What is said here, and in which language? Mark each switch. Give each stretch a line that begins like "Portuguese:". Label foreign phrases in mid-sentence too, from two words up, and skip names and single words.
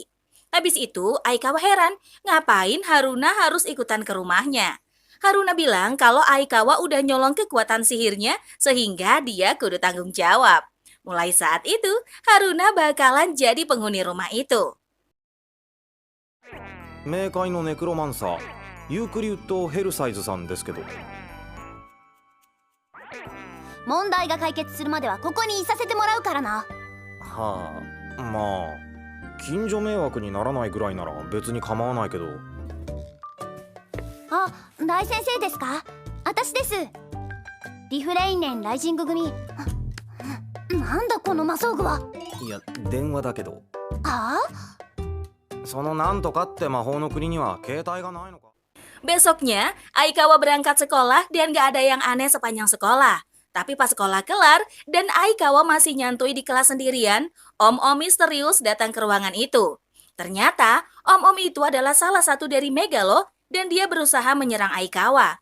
Indonesian: Habis itu Aikawa heran, ngapain Haruna harus ikutan ke rumahnya. Haruna bilang kalau Aikawa udah nyolong kekuatan sihirnya sehingga dia kudu tanggung jawab. Mulai saat itu, Haruna bakalan jadi penghuni rumah itu.
Japanese: 冥界のネクロマンサーユークリウッド・ヘルサイズさんですけど。問題が解決するまではここにいさせてもらうからな。はあ、まあ近所迷惑にならないぐらいなら別に構わないけど。あ、大先生ですか？私です。リフレインネンライジング組。なんだこの魔装具は。いや電話だけど。ああ？そのなんとかって魔法の国には携帯がないのか。
Indonesian: Besoknya, Aikawa berangkat sekolah dan gak ada yang aneh sepanjang sekolah. Tapi pas sekolah kelar dan Aikawa masih nyantui di kelas sendirian, om-om misterius datang ke ruangan itu. Ternyata, om-om itu adalah salah satu dari Megalo dan dia berusaha menyerang Aikawa.